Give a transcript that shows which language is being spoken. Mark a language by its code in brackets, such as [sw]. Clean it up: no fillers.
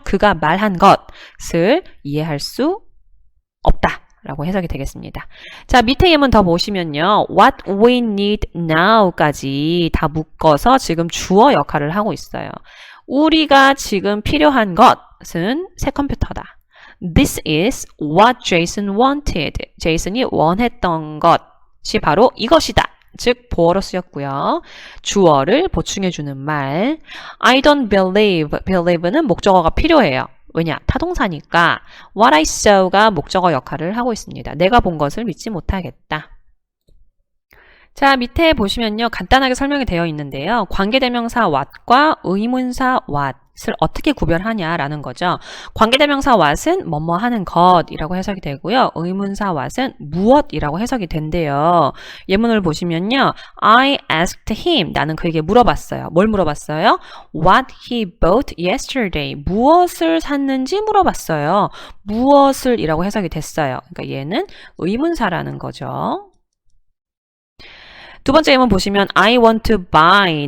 [ko] 그가 말한 것을 이해할 수 없다 라고 해석이 되겠습니다. 자, 밑에 예문 더 보시면요. [en] What we need now [ko] 까지 다 묶어서 지금 주어 역할을 하고 있어요. 우리가 지금 필요한 것은 새 컴퓨터다. [en] This is what Jason wanted. [ko] 제이슨이 원했던 것이 바로 이것이다. 즉 보어로 쓰였고요. 주어를 보충해주는 말. [en] I don't believe. [ko] believe는 목적어가 필요해요. 왜냐? 타동사니까 [en] what I saw [ko] 가 목적어 역할을 하고 있습니다. 내가 본 것을 믿지 못하겠다. 자, 밑에 보시면요. 간단하게 설명이 되어 있는데요. 관계대명사 what과 의문사 what을 어떻게 구별하냐라는 거죠. 관계대명사 what은 뭐뭐 하는 것이라고 해석이 되고요. 의문사 what은 무엇이라고 해석이 된대요. 예문을 보시면요. [en] I asked him. [ko] 나는 그에게 물어봤어요. 뭘 물어봤어요? [en] What he bought yesterday. [ko] 무엇을 샀는지 물어봤어요. 무엇을 이라고 해석이 됐어요. 그러니까 얘는 의문사라는 거죠. 두 번째 예문 보시면 [en] I want to buy.